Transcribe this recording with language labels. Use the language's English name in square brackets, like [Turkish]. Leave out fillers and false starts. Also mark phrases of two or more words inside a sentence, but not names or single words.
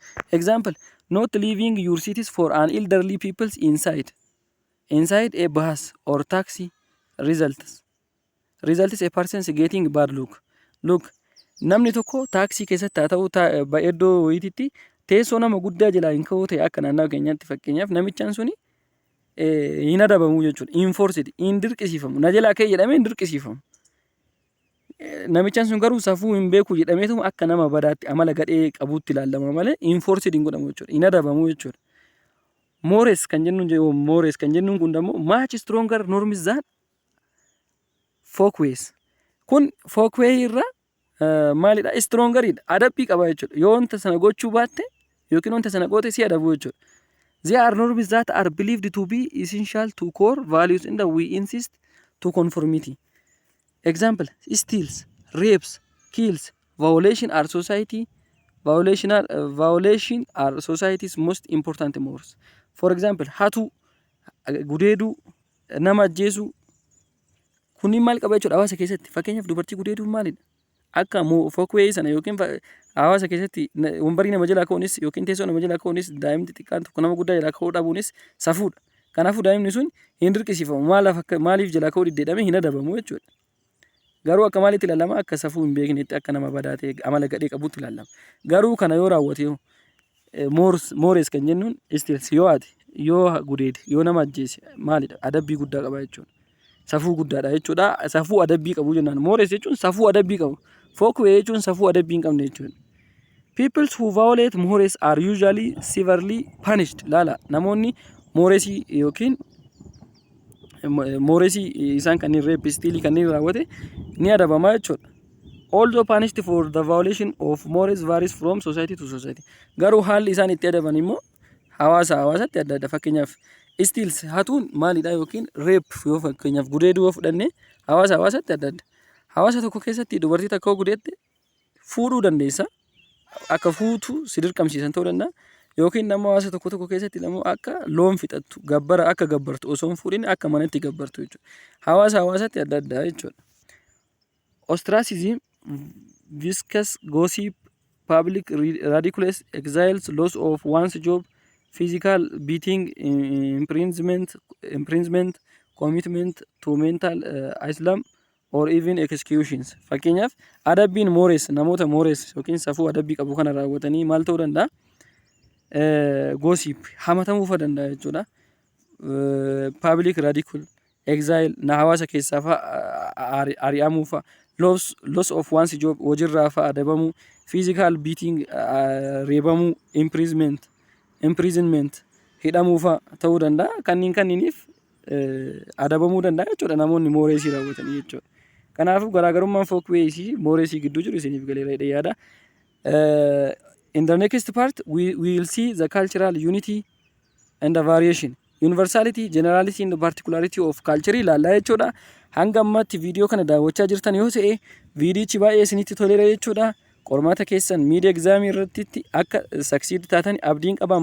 [English] Example, not leaving your cities for an elderly people inside a bus or taxi results a person getting bad look. Look, [Oromo] namni tokko taaksii keessatti haa ta'u iddoo wayiititti teessoo nama guddaa jalaa hin ka'uu ta'e akka naannoo keenyaatti fakkeenyaaf namichaan suni hin adabamu jechuudha. Enforced, hin dirqisiifamu. Na jalaa ka'e jedhamee hin dirqisiifamu. Namichaan sun garuu safuu hin beeku jedhameetu akka nama badaatti amala gadhee qabuutti ilaalama malee enforced hin godhamu jechuudha. Hin adabamu jechuudha. Mores kan jennuun kun immoo [English] much stronger norms than folkways. [Oromo] Kun folkway irra maalidha? Strongeridha. Adabbii qaba jechuudha. Yoo wanta sana gochuu baatte yookiin wanta sana goote si adabu jechuudha. [English] They are norms that are believed to be essential to core values and we insist to conformity. Example, steals, rapes, kills, violation are society's most important mores. For example, [Oromo] hatu, gudeeduu, nama ajjeesuu kunniin maal qaba jechuudha hawaasa keessatti. Fakkeenyaaf dubartii gudeeduun maalidha? Akka folkway sana yookiin hawaasa keessatti wambarii nama jalaa ka'uunis yookiin teessoo nama jalaa ka'uunis daa'imti xiqqaan tokko nama guddaa jalaa ka'uu dhabuunis safuudha. Kanaafuu daa'imni sun hin dirqisiifamu. Maaliif jalaa ka'uu diddeedhame hin adabamu jechuudha. Garuu akka maalitti ilaalama? Akka safuu hin beeknetti akka nama badaa ta'e amala gadhee qabutti ilaalama. Garuu kana yoo raawwate mores kan jennuun steals yoo ate yoo gudeede yoo nama ajjeese maalidha? Adabbii guddaa qaba jechuudha. Safuu guddaadha jechuudha. Safuu adabbii qabu jennaan. Mores jechuun safuu adabbii qabu. Folkway jechuun safuu adabbii hin qabne jechuudha. [English] People who violate mores are usually severely punished. [Oromo] Laala namoonni moresii yookiin moresii isaan kanneen rape stealii kanneen raawwate ni adabamaa jechuudha. [English] Although punished for the violation of mores varies from society to society. [Oromo] Garuu haalli isaan itti adaban immoo hawaasatti adda adda. Fakkeenyaaf steals hatuun maalidha yookiin rape yoo fakkeenyaaf gudeeduu yoo fudhanne hawaasatti adda adda. Hawaasa tokko keessatti dubartii takka gudeette fuudhuu dandeessa. Akka fuutu si dirqamsiisan ta'uu danda'a. Yookiin nama hawaasa tokko keessatti namoo akka loon fixattu akka gabbartu osoo hin fuudhin akka manatti gabbartu jechuudha. Hawaasatti adda addaa jechuudha. [English] Ostracism, viscous gossip, public ridiculous, exiles, loss of one's job, physical beating, imprisonment, commitment to mental islam or even executions. [Oromo] Fakkeenyaaf adabbiin mores namoota mores yookiin safuu adabbii qabu kana raawwatanii maal ta'uu danda'a? Gossip hamatamuu danda'a jechuudha. [English] Public ridicule, exile [Oromo] na hawaasa keessaa ari'amuu fa'a. [English] Loss of one's job [Oromo] hojiirraa fa'a adabamuu. [English] Physical beating [Oromo] reebamuu. Imprisonment hidhamuu fa'a ta'uu danda'a. Kanniiniif adabamuu danda'a jechuudha namoonni moresii raawwatanii jechuudha. Kanaafuu garaagarummaan folkway fi moresii gidduu jiru isiniif galeera yaada. [English] In the next part, we will see the cultural unity and the variation. Universality, generality and the particularity of culture [Oromo] ilaallaa jechuudha. Hanga ammatti viidiyoo kana daawwachaa jirtan yoo ta'e viidiyichi baay'ee isinitti toleera jechuudha. Qormaata keessan miidiyaa egzaamii irratti akka succeed taatan abdiin qaba.